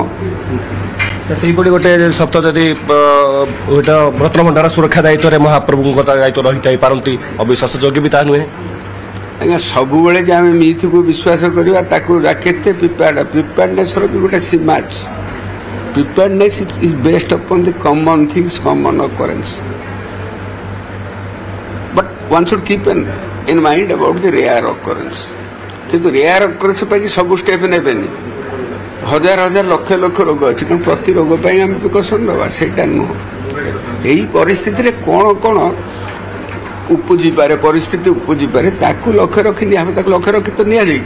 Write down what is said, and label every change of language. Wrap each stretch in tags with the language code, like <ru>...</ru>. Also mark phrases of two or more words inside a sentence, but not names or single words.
<or>ସେଇଭଳି ଗୋଟେ ସପ୍ତ ଯଦି ରତ୍ନଭଣ୍ଡାର ସୁରକ୍ଷା ଦାୟିତ୍ୱରେ ମହାପ୍ରଭୁଙ୍କ ଦାୟିତ୍ୱ ରହିଥାଇ ପାରନ୍ତି, ଅବିଶ୍ୱାସ ଯୋଗ୍ୟ ବି ତାହା ନୁହେଁ। ଆଜ୍ଞା ସବୁବେଳେ ଯେ ଆମେ ମିଥକୁ ବିଶ୍ୱାସ କରିବା ତାକୁ କେତେ ପ୍ରିପେୟାର୍ଡନେସ୍ର ବି ଗୋଟେ ସୀମା ଅଛି।</or> <en>preparedness is based upon the common things common occurrence but one should keep in mind about the rare occurrence</en> <or>କିନ୍ତୁ</or> <en>rare occurrence</en> <or>ପାଇଁ ସବୁ ଷ୍ଟେପ୍ ନେବେନି। ହଜାର ହଜାର ଲକ୍ଷ ଲକ୍ଷ ରୋଗ ଅଛି କିନ୍ତୁ ପ୍ରତି ରୋଗ ପାଇଁ ଆମେ ପ୍ରିକସନ୍ ଦେବା ସେଇଟା ନୁହଁ। ଏହି ପରିସ୍ଥିତିରେ କ'ଣ କ'ଣ ଉପୁଜିପାରେ ପରିସ୍ଥିତି ଉପୁଜିପାରେ ତାକୁ ଲକ୍ଷ୍ୟ ରଖିନି ଆମେ ତାକୁ ଲକ୍ଷ୍ୟ ରଖି ତ ନିଆଯାଇଛି।</or>